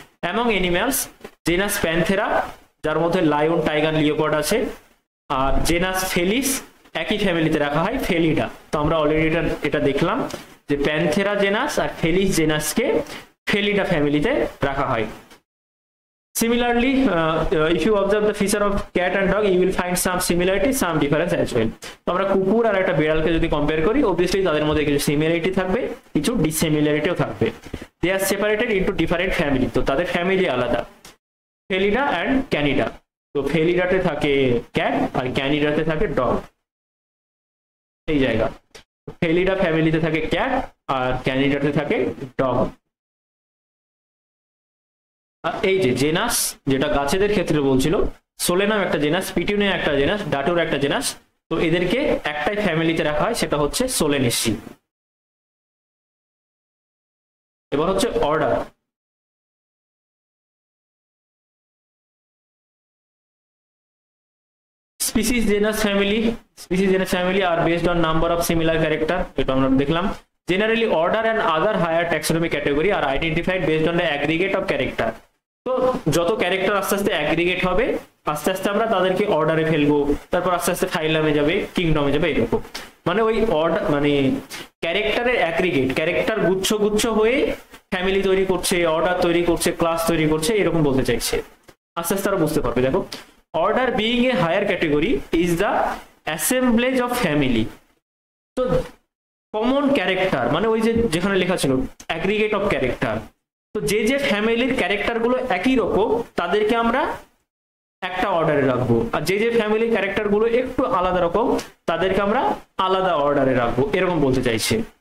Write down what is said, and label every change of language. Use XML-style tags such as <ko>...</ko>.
<en>Among animals,</en> <bn>genus Panthera, যার মধ্যে lion, tiger, leopard আছে, আর জেনাস ফেলিস একই ফ্যামিলিতে রাখা হয়, ফেলিডা। তো আমরা অলরেডি এটা দেখলাম যে প্যান্থেরা জেনাস আর ফেলিস জেনাসকে ফেলিডা ফ্যামিলিতে রাখা হয়।</bn> <en>Similarly, if you observe the feature of cat and dog, you will find some similarity, some difference as well.</en> <bn>তো আমরা কুকুর আর একটা বিড়ালকে যদি কম্পেয়ার করি, obviously তাদের মধ্যে কিছু সিমিলারিটি থাকবে, কিছু ডিসিমিলারিটিও থাকবে।</bn> <en>They are separated into different family.</en> <bn>তো তাদের ফ্যামিলি আলাদা, ফেলিডা অ্যান্ড ক্যানিডা। তো ফেলিডাতে থাকে ক্যাট আর ক্যানিডাতে থাকে ডগ, এই জায়গা। ফেলিডা ফ্যামিলিতে থাকে ক্যাট আর ক্যানিডাতে থাকে ডগ। এই যে জেনাস, যেটা গাছেদের ক্ষেত্রে বলছিল, সোলেনাম একটা জেনাস, পিটুনিয়া একটা জেনাস, ডাটুরা একটা জেনাস, তো এদেরকে একটাই ফ্যামিলিতে রাখা হয়, সেটা হচ্ছে সোলেনেসি। এবার হচ্ছে order.</bn> <en>Species genus family are based on number of similar character,</en> <bn>এটা আমরা দেখলাম।</bn> <en>Generally, order and other higher taxonomic category are identified based on the aggregate of character.</en> <bn>তো যত ক্যারেক্টার আস্তে আস্তে অ্যাগ্রিগেট হবে, আস্তে আস্তে আমরা তাদেরকে অর্ডারে ফেলবো, তারপর আস্তে আস্তে ফাইলামে যাবে, কিংডমে যাবে, এরকম। মানে ওই অর্ডার মানে ক্যারেক্টারের অ্যাগ্রিগেট, ক্যারেক্টার গুচ্ছ গুচ্ছ হয়ে ফ্যামিলি তৈরি করছে, অর্ডার তৈরি করছে, ক্লাস তৈরি করছে, এরকম বলতে চাইছে। আস্তে আস্তে আরো বুঝতে পারবে। দেখো,</bn> <en>order being a higher category is the assemblage of family.</en> <bn>তো কমন ক্যারেক্টার মানে ওই যে যেখানে লেখা ছিল অ্যাগ্রিগেট অফ ক্যারেক্টার, তো যে যে ফ্যামিলির ক্যারেক্টার গুলো একই রকম তাদেরকে আমরা একটা অর্ডারে রাখবো, আর যে যে ফ্যামিলির ক্যারেক্টার গুলো একটু আলাদা রকম তাদেরকে আমরা আলাদা অর্ডারে রাখবো, এরকম বলতে চাইছে।</bn>